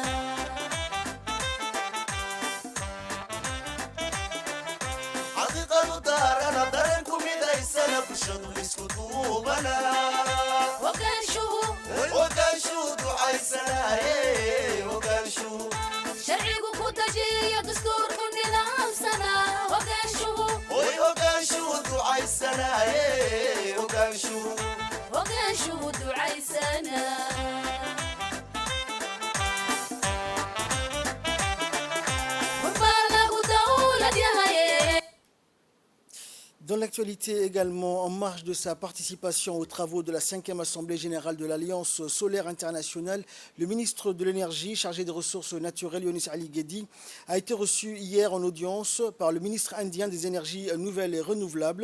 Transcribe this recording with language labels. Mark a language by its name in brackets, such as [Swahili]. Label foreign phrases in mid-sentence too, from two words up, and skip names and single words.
[Somali] bulshadu isku duubana hogaanshuhu ducaysanaye hogaanshuhu sharcigu ku dajiy dastuurku nidaamsana oy hogaanshuhu ducaysanaye hogaanshuhu ducaysana. [French] Dans l'actualité également, en marge de sa participation aux travaux de la 5e Assemblée générale de l'Alliance solaire internationale, le ministre de l'Énergie chargé des ressources naturelles, Younis Ali Guedi, a été reçu hier en audience par le ministre indien des énergies nouvelles et renouvelables.